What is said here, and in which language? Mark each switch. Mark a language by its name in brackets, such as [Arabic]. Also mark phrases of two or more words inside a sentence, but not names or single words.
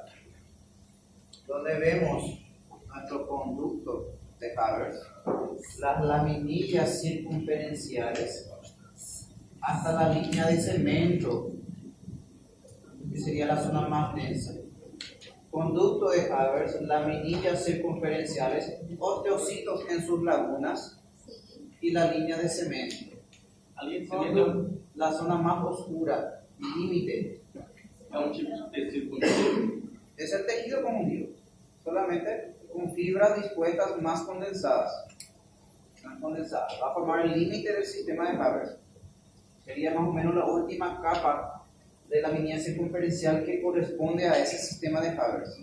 [Spanish] Donde vemos nuestro conducto de Havers, las laminillas circunferenciales hasta la línea de cemento, que sería la zona más densa. Conducto de Havers, laminillas circunferenciales, osteocitos en sus lagunas y la línea de cemento. La zona más oscura, límite. [Portuguese] É um tipo de tecido conjuntivo. [Spanish] Es el tejido conjuntivo, solamente con fibras dispuestas más condensadas. condensada. Va a formar el límite del sistema de Haber. Sería más o menos la última capa de la línea circunferencial que corresponde a ese sistema de Haber.